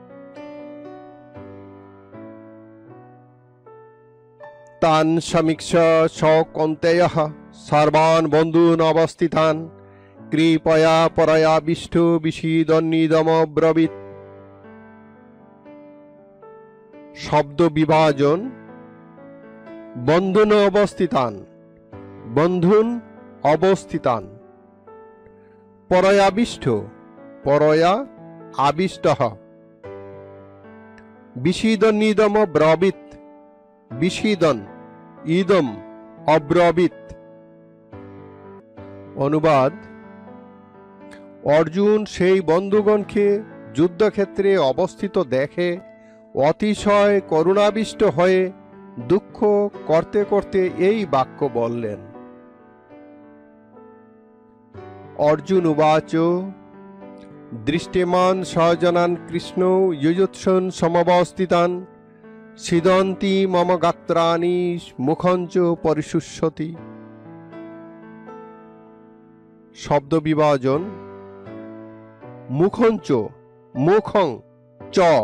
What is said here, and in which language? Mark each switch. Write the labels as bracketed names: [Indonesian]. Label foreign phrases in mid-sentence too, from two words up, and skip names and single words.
[Sanskrit] তান সমীক্ষ স কৌন্তেয়ঃ সর্বান বন্ধূন অবস্থিতান কৃপয়া পরয়া বিষ্ণু বিষীদন্নিদমব্রবীৎ। [Bangla] শব্দ বিভাজন। [Sanskrit] বন্ধুন অবস্থিতান, বন্ধুন অবস্থিতান। পরয়াবিষ্ঠ, পরয়া আবিষ্টঃ। বিষীদন্নিদম ব্রবীৎ, বিষীদন ইদম অব্রবীৎ। [Bangla] অনুবাদ। অর্জুন সেই বন্ধুগণকে যুদ্ধক্ষেত্রে অবস্থিত দেখে অতিশয় করুণাবিষ্ট হয়ে দুঃখ করতে করতে এই বাক্য বললেন। [Sanskrit] অর্জুন উবাচ দৃষ্টিমান সজনান কৃষ্ণ যুযুৎসন সমবস্থিতান সিদন্তি মম গাত্রাণি মুখঞ্চ পরিশুষ্যতি। [Bangla] শব্দ বিভাজন। [Sanskrit] মুখঞ্চ, মুখং চ।